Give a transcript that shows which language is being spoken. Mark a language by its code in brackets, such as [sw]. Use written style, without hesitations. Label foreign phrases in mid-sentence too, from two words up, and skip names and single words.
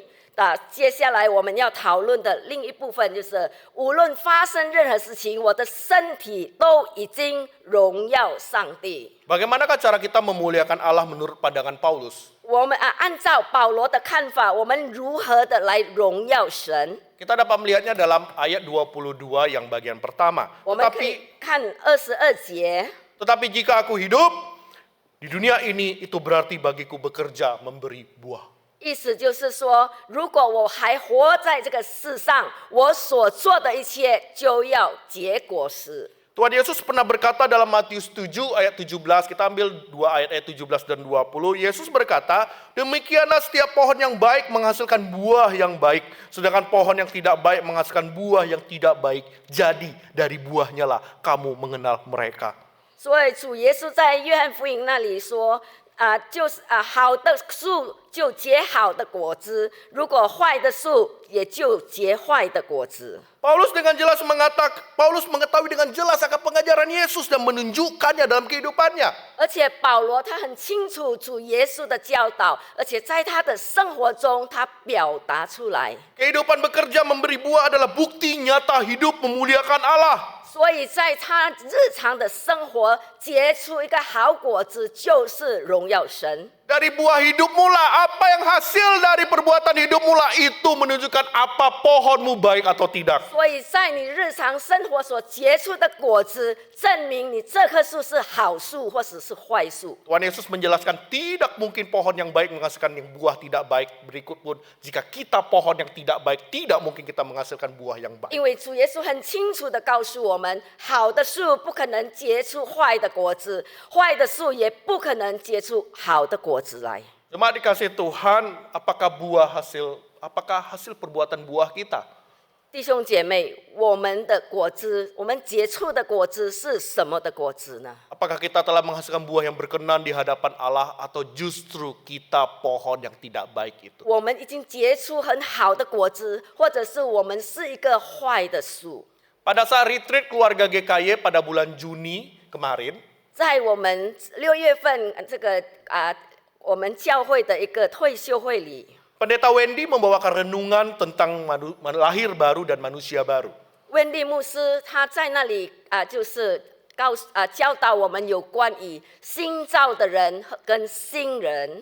[zh] 接下来我们要讨论的另一部分就是，无论发生任何事情，我的身体都已经荣耀上帝。 [id] Bagaimanakah cara kita memuliakan Allah menurut pandangan Paulus? [zh] 我们按照保罗的看法，我们如何的来荣耀神？ [id] Kita dapat melihatnya dalam ayat 22 yang bagian pertama. [zh] 我们可以看22节。 [id] Tetapi jika aku hidup, Di dunia ini itu berarti bagiku bekerja memberi buah. [zh] 意思就是说，如果我还活在这个世上，我所做的一切就要结果实。 [id] Tuhan Yesus pernah berkata dalam Matius 7 ayat 17, kita ambil 2 ayat 17 dan 20. Yesus berkata, demikianlah setiap pohon yang baik menghasilkan buah yang baik, sedangkan pohon yang tidak baik menghasilkan buah yang tidak baik. Jadi dari buahnya lah kamu mengenal mereka. [zh] 所以主耶稣在约翰福音那里说，好的树就结好的果子，如果坏的树也就结坏的果子。 [id] Paulus mengetahui dengan jelas akan pengajaran Yesus dan menunjukkannya dalam kehidupannya. [zh] 而且保罗他很清楚主耶稣的教导，而且在他的生活中他表达出来。 [id] Kehidupan bekerja memberi buah adalah bukti nyata hidup memuliakan Allah. [zh] 所以在他日常的生活结出一个好果子，就是荣耀神。 [id] Dari buah hidupmu lah, apa yang hasil dari perbuatan hidupmu lah itu menunjukkan apa pohonmu baik atau tidak. [zh] 所以在你日常生活所结出的果子，证明你这棵树是好树或者是坏树。 [id] Tuhan Yesus menjelaskan tidak mungkin pohon yang baik menghasilkan yang buah tidak baik. Berikut pun jika kita pohon yang tidak baik, tidak mungkin kita menghasilkan buah yang baik. [zh] 因为主耶稣很清楚的告诉我们，好的树不可能结出坏的果子，坏的树也不可能结出好的果子来。 [id] Jemaat dikasih Tuhan, apakah hasil perbuatan buah kita? [zh] 弟兄姐妹，我们的果子，我们结出的果子是什么的果子呢？ [id] Apakah kita telah menghasilkan buah yang berkenan di hadapan Allah atau justru kita pohon yang tidak baik itu? [zh] 我们已经结出很好的果子，或者是我们是一个坏的树？ [id] Pada saat retreat keluarga GKY pada bulan Juni kemarin, [zh] 在我们6月份我们教会的一个退休会里， [id] Pendeta Wendy membawakan renungan tentang lahir baru dan manusia baru. [zh] 温蒂牧师他在那里就是教导我们有关于新造的人跟新人。